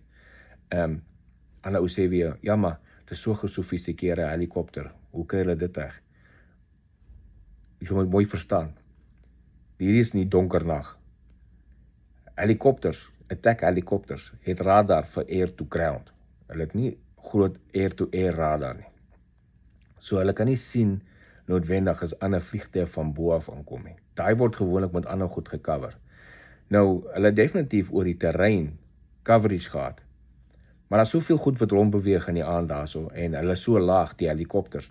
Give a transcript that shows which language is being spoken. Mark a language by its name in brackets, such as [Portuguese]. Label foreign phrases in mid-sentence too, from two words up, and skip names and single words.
[Afrikaans] Ander ou sê weer, ja maar, dit is so gesofistikeerde helikopter, hoe kry hulle dit reg? Jy moet mooi verstaan, hierdie is nie donker nag. Helikopters, attack helikopters, het radar vir [English] air to ground. [Afrikaans] Hulle het nie groot [English] air to air [Afrikaans] radar nie. So hulle kan nie sien noodwendig as ander vliegtuie van bo af aankom nie. Daai word gewoonlik met ander goed gecover. Nou, hulle definitief oor die terrein coverage gehad. Maar daar's soveel goed wat rondbeweeg in die aand daarso en hulle is so laag, die helikopters.